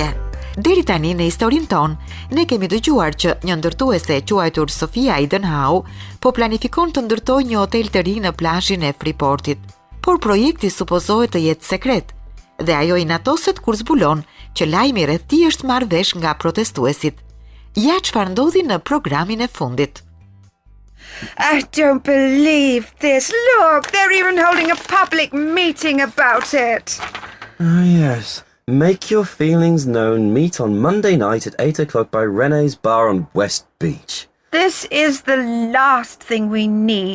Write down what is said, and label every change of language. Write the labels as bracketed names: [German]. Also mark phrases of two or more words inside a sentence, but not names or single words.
[Albanian] Deri tani në historinë tonë, ne kemi dëgjuar që një ndërtuese e quajtur Sofia Idenhau po planifikon të ndërtojë një hotel të ri në plazhin e Freeportit. Por projekti supozohet të jetë sekret dhe ajo inatoset kur zbulon që lajmi rreth tij është marrë vesh nga protestuesit. Ja çfarë ndodhi në programin e fundit. [English] I don't believe this. Look, they're even holding a public meeting about it. Oh, yes. Make your feelings known. Meet on Monday night at 8 o'clock by Rene's Bar on West Beach. This is the last thing we need.